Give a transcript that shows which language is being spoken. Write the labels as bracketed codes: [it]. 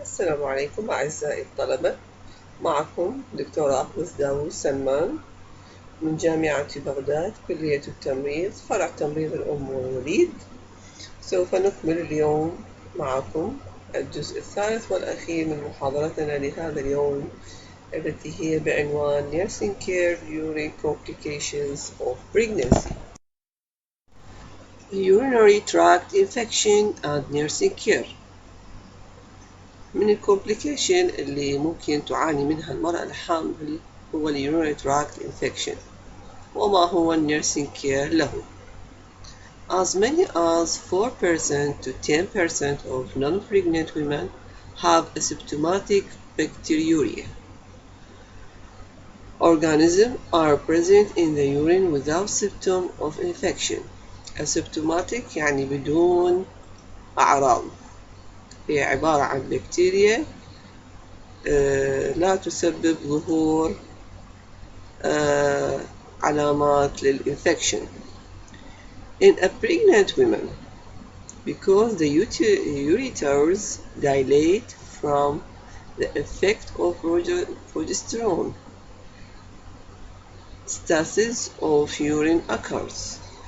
[ar] السلام عليكم أعزائي الطلبة، معكم دكتورة أقدس داوود سلمان من جامعة بغداد كلية التمريض فرع تمريض الأم والوليد. سوف نكمل اليوم معكم الجزء الثالث والأخير من محاضرتنا لهذا اليوم التي هي بعنوان [en] Nursing Care During Complications of Pregnancy. Urinary Tract Infection and Nursing Care. [ar] من الكومبليكيشن اللي ممكن تعاني منها المرأة الحامل هو اليورينري تراكت انفكشن. وما هو النيرسينج كير له؟ [en] As many as 4% to 10% of non-pregnant women have asymptomatic bacteriuria. Organisms are present in the urine without symptom of infection. [ar] Asymptomatic يعني بدون أعراض، هي عبارة عن بكتيريا لا تسبب ظهور علامات للإنفكشن. [en] In a pregnant woman, because the ureters dilate from the effect of progesterone, stasis of urine occurs.